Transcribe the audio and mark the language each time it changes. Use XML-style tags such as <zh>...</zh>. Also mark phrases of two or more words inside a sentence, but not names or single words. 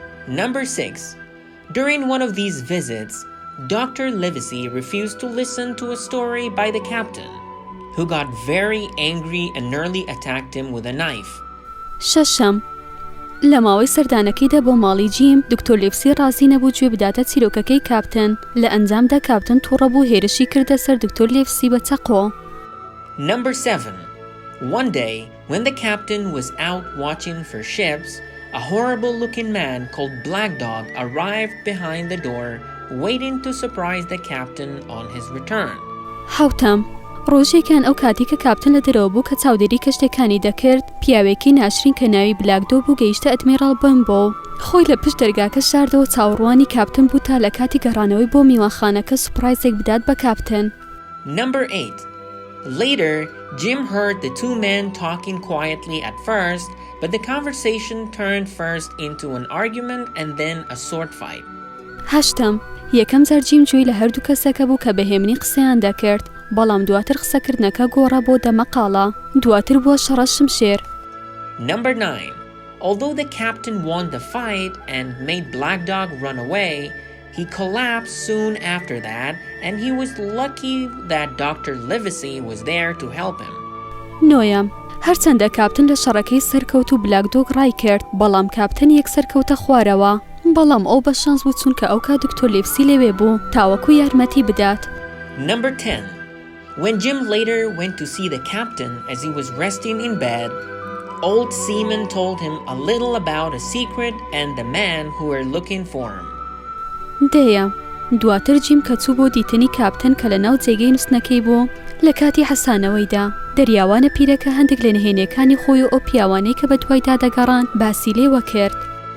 <en>Number 6. During one of these visits, Dr. Livesey refused to listen to a story by the captain, who got very angry and nearly attacked him with a knife.</en> <ckb>شەشەم لە ماوەی سەردانەکەیدا بۆ ماڵی جیم دکتۆر لیڤسی ڕازی نەبوو گوێ بداتە چیرۆکەکەی کاپتن لە ئەنجامدا کاپتن تووڕەبوو هێرشی کردە سەر دکتۆر لیڤسی بە چەقۆ.</ckb> <en>Number 7. One day, when the captain was out watching for ships, a horrible-looking man called Black Dog arrived behind the door, waiting to surprise the captain on his return.</en> <ckb>حوتەم ڕۆژێکان ئەو کاتی کە کاپتن لە دەرەوە بوو کە چاودێری کەشتەکانی دەکرد پیاوێکی ناشرین کە ناوی بلاکدۆ بوو گەیشتە ئەدمیرال بمبۆ خۆی لە پشت دەرگاکە شاردەوە چاوەڕوانی کاپتن بوو تا لە کاتی گەڕانەوەی بۆ میوانخانەکە سوپرایزێک بدات بە کاپتن.</ckb> <en>Number 8. Later, Jim heard the two men talking quietly at first, but the conversation turned first into an argument and then a sword fight.</en> <ckb>هەشتم یەکەم جار جیم جوێی لە هەردوو کەسەکە بوو کە بەهێمنی قسەیان دەکرد بەڵام دواتر قسەکردنەکە گۆڕە بۆ دەمەقاڵە دواتر بووە شەڕە شمشێر.</ckb> <en>Number 9. Although the captain won the fight and made Black Dog run away, he collapsed soon after that, and he was lucky that Dr. Livesey was there to help him.</en> <ckb>نۆیەم هەرچەندە کاپتن لە شەڕەکەی سەرکەوت و بلاکدۆگ ڕای کرد بەڵام کاپتن یەک سەرکەوتە خوارەوە بەڵام ئەو بە شانس بوو چونکە ئەو کات دکتۆر لیڤسی لەوێ بوو تاوەکو یارمەتی بدات.</ckb> <en>Number 10. When Jim later went to see the captain as he was resting in bed, old Seaman told him a little about a secret and the man who were looking for him.</en> <ckb>دەیە دواتر جیم کە چوو بۆ دیتنی کاپتن کە لە ناو جێگەی نووسنەکەی بوو لە کاتی حەسانەوەیدا دەریاوانە پیرەکە هەندێک لە نهێنیەکانی خۆی و ئەو پیاوانەی کە بە دوایدا دەگەڕان باسی لێوە کرد</ckb>